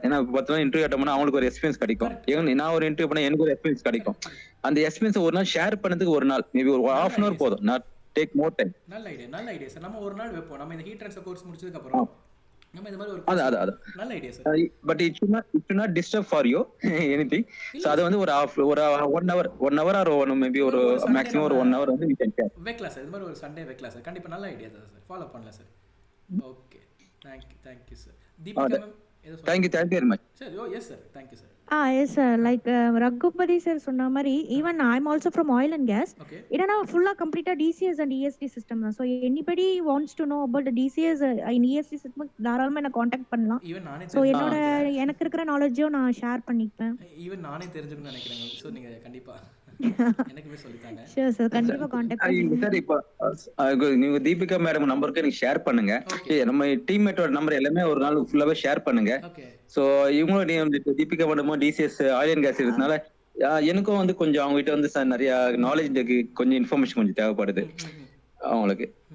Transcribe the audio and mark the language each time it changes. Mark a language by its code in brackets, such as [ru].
[ta] ஏன்னா பார்த்தா interview attend பண்ணா அவங்களுக்கு ஒரு எக்ஸ்பீரியன்ஸ் கிடைக்கும், நான் ஒரு இன்டர்வியூ பண்ணா எனக்கு ஒரு எக்ஸ்பீரியன்ஸ் கிடைக்கும். அந்த எக்ஸ்பீரியன்ஸ் ஒரு நாள் ஷேர் பண்ணதுக்கு ஒரு நாள், மேபி ஒரு [en] half an hour [ta] போதும். [en] Not take more time. [ta] நல்ல ஐடியா சார். நம்ம ஒரு நாள் வைப்போம். நம்ம இந்த ஹீட் ட்ரான்ஸ்ஃபர் கோர்ஸ் முடிச்சதுக்கு அப்புறம் நம்ம இந்த மாதிரி ஒரு நல்ல idea sir. [en] But it should not disturb for you anything. [ta] So அது வந்து ஒரு 1 hour or maybe ஒரு maximum ஒரு 1 hour வந்து [en] we can share. [ta] வைக்கலாம் சார். இந்த மாதிரி ஒரு சண்டே வைக்கலாம் சார். கண்டிப்பா நல்ல ஐடியா தான் சார். ஃபாலோ பண்ணலாம் sir. [en] Okay, thank you sir. [ta] Deepika ma'am ஏதோ [en] thank you very much [ta] sir. [en] Yes sir, thank you sir. Yes sir, like Ragupati sir [ta] சொன்ன மாதிரி [en] even I'm also from oil and gas. [ta] என்னன்னா ஃபுல்லா கம்ப்ளீட்டா DCS and ESD system தான். [en] So anybody wants to know about the DCS in ESD system [ta] தாராளமா என்ன contact பண்ணலாம். Even நானே எனக்கு இருக்கிற நாலேஜ்ஜையும் நான் ஷேர் பண்ணிப்பேன். ஈவன் நானே தெரிஞ்சுக்கணும்னு நினைக்கிறேன். சோ நீங்க கண்டிப்பா எனக்குமே சொல்லிட்டாங்க. ஷூர் சார், கண்டிப்பா காண்டாக்ட் பண்ணுங்க சார். இப்போ நீங்க தீபிகா மேடம் நம்பருக்கு நீங்க ஷேர் பண்ணுங்க. நம்ம டீம்மேட்டோட நம்பர் எல்லாமே ஒரு நாள் ஃபுல்லாவே ஷேர் பண்ணுங்க. சோ இவங்களும் Deepika மேடமும் DCS oil and gas இருக்கனால எனக்கும் வந்து கொஞ்சம் அவங்க கிட்ட வந்து நிறைய நாலேஜ் கொஞ்சம் இன்ஃபர்மேஷன் கொஞ்சம் தேவைப்படுது அவங்களுக்கு.